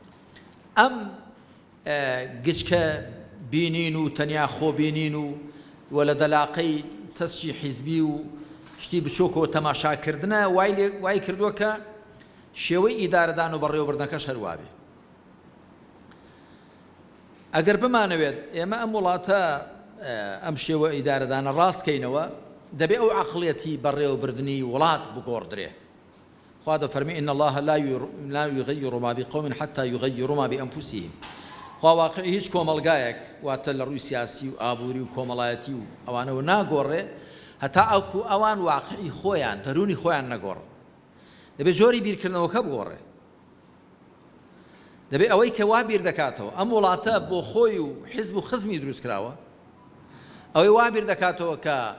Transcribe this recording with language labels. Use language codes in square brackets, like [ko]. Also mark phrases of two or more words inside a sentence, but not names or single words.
[ckb] ئەم گچکە بینین و تەنیا خۆبینین و وە لە دەلاقەی تەسکی حیزبی و شتی بچۆکەوە تەماشاکردنە وای کردووە کە شێوەی ئیدارەدان و بەڕێوەبردنەکەش هەروە بێ. ئەگەر بمانەوێت ئێمە ئەم وڵاتە ئەم شێوە ئیدارەدانە ڕاستکەینەوە، دەبێ ئەو عەقڵێتی بەڕێوەبردنی وڵات بگۆڕدرێ. خوا دەفەرمێ [ar] ئین الله لا یغەیڕ ما بقوم حتى یغەیڕوا ما بأنفسهم. [ckb] خوا واقعی هیچ کۆمەلگایەک واتە لە ڕووی سیاسی و ئابووری و کۆمەڵایەتی و ئەوانەوە ناگۆڕێ هەتا ئەوکو ئەوان واقعی خۆیان دەرونی خۆیان نەگۆڕن. دەبێت جۆری بیرکردنەوەکە بگۆڕێ. دەبێت ئەوەی کە وا بیر دەکاتەوە ئەم وڵاتە بۆ خۆی و حیزب و خزمی دروست کراوە، ئەوەی وا بیر دەکاتەوە کە